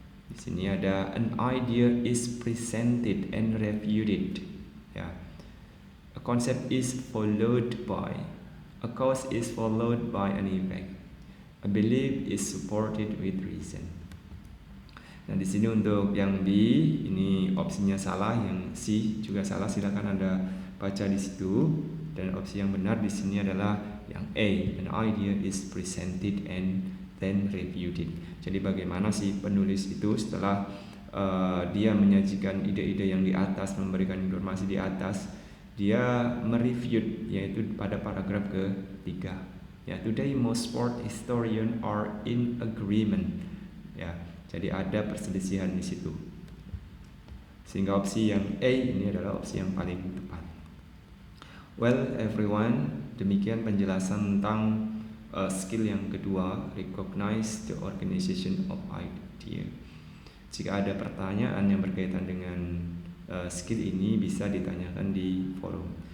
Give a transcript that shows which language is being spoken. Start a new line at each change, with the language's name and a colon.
Indonesian: Di sini ada
English: an idea is presented and refuted. Ya. A concept is followed by, a cause is followed by an effect. A belief is supported with reason.
Indonesian: Nah, di sini untuk yang B ini opsinya salah, yang C juga salah. Silakan Anda baca di situ. Dan opsi yang benar di sini adalah yang A,
English: an idea is presented and then refuted.
Indonesian: Jadi bagaimana si penulis itu setelah dia menyajikan ide-ide yang di atas, memberikan informasi di atas, dia mereview, yaitu pada paragraf ketiga.
English: Ya, today most sport historian are in agreement.
Indonesian: Ya, jadi ada perselisihan di situ. Sehingga opsi yang A ini adalah opsi yang paling tepat.
English: Well everyone,
Indonesian: demikian penjelasan tentang skill yang kedua,
English: recognize the organization of idea.
Indonesian: Jika ada pertanyaan yang berkaitan dengan skill ini bisa ditanyakan di forum.